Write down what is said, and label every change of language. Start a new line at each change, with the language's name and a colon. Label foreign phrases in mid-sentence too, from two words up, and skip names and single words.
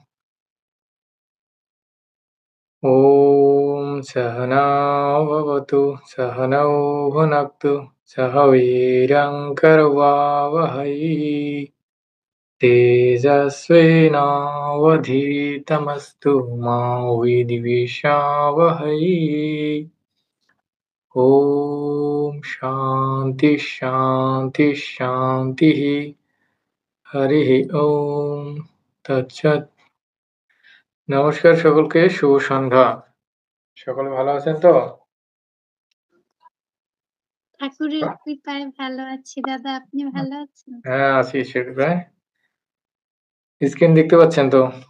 Sanskrit: ॐ सहना भवतु सहनौ भुनक्तु सह वीर्यं करवावहै तेजस्विनावधीतमस्तु मा विद्विषावहै। ॐ शान्ति शान्ति शान्तिः। हरिः ॐ तत्सत्।
Bangla: নমস্কার সকলকে, শুভ সন্ধ্যা। সকলে ভালো আছেন তো? ঠাকুরের কৃপায় ভালো আছি দাদা, আপনি ভালো আছেন? হ্যাঁ, আছি সেটাই। স্ক্রিন দেখতে পাচ্ছেন তো?